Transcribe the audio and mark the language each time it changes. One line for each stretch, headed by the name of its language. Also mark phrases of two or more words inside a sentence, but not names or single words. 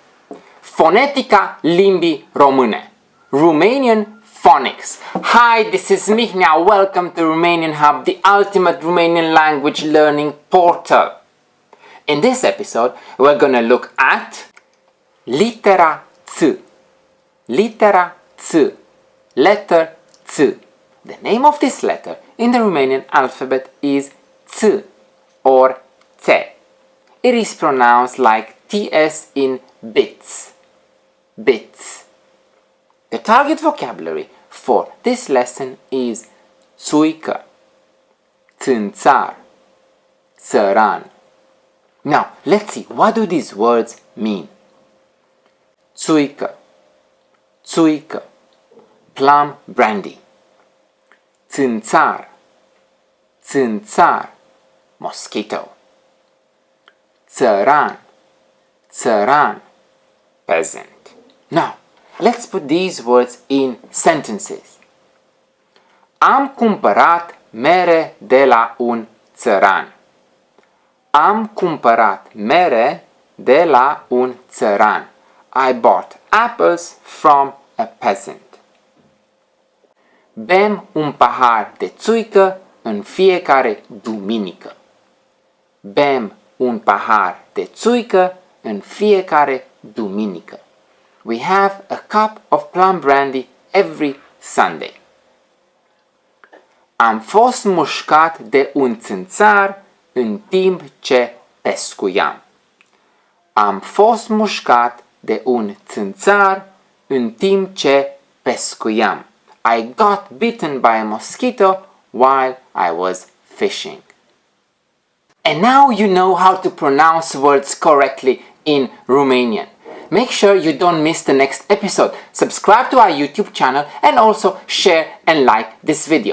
Romanian: Fonetica limbii române.
English: Romanian Phonics. Hi, this is Mihnea. Welcome to Romanian Hub, the ultimate Romanian language learning portal. In this episode, we're going to look at
Romanian: litera C. Litera C.
English: Letter C. The name of this letter in the Romanian alphabet is C or T. It is pronounced like TS in bits. Bits. The target vocabulary for this lesson is
Romanian: țuică, țânțar, țăran.
English: Now, let's see, what do these words mean?
Romanian: Țuică, țuică,
English: plum brandy.
Romanian: Țânțar, țânțar, mosquito. Țăran, țăran,
English: peasant. Now, let's put these words in sentences.
Romanian: Am cumpărat mere de la un țăran. Am cumpărat mere de la un țăran.
English: I bought apples from a peasant.
Romanian: Bem un pahar de țuică în fiecare duminică. Bem un pahar de țuică în fiecare duminică.
English: We have a cup of plum brandy every Sunday.
Romanian: Am fost mușcat de un țânțar în timp ce pescuiam. Am fost mușcat de un țânțar în timp ce pescuiam.
English: I got bitten by a mosquito while I was fishing. And now you know how to pronounce words correctly in Romanian. Make sure you don't miss the next episode. Subscribe to our YouTube channel and also share and like this video.